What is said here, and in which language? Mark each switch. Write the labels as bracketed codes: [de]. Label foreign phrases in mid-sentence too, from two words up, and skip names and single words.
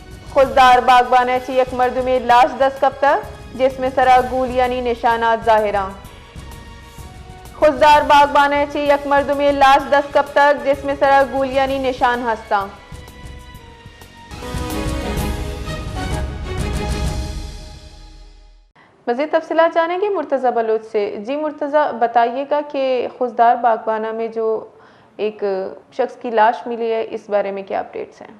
[bal] خوددار باغبانہ چی یک مردمی لاش دست کپتا [ur] جس میں [bal] سرا گولیانی نشانات ظاہراں خوددار باغبانہ چی یک مردمی لاش دست کپتا [ur] جس میں [bal] سرا گولیانی نشان ہستاں [ur] مزید تفصیلات جانیں گے مرتضی بلوچ سے۔ جی مرتضی بتائیے گا کہ خوددار باغبانہ میں جو ایک شخص کی لاش ملی ہے اس بارے میں کیا اپڈیٹس ہیں؟